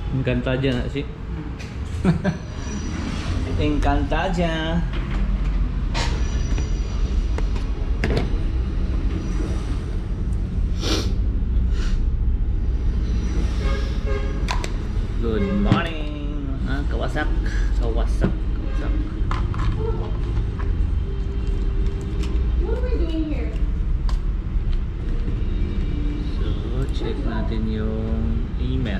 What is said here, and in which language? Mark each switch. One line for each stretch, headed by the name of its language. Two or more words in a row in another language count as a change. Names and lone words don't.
Filipino: Encantadia na si. Encantadia.
English: Good morning. Kawasak. Kawasak. Kawasak. What are we doing here?
Filipino: So, check natin yung email.